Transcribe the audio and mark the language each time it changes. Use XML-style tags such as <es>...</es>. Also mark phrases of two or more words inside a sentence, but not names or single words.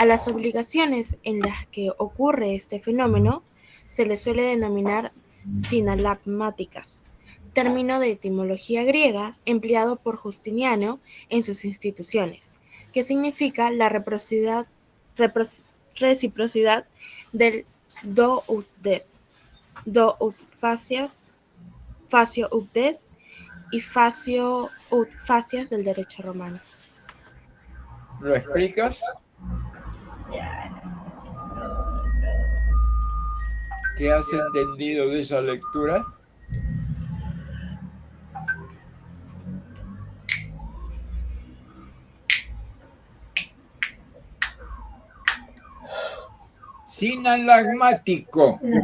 <es>A las obligaciones en las que ocurre este fenómeno se les suele denominar sinalagmáticas, término de etimología griega empleado por Justiniano en sus instituciones, que significa la reciprocidad del</es> <la>do ut des, do ut facias, facio ut des</la> <es>y</es> <la>facio ut facias</la> <es>del derecho romano. ¿Lo explicas? ¿Qué has entendido de esa lectura? Sinalagmático.</es>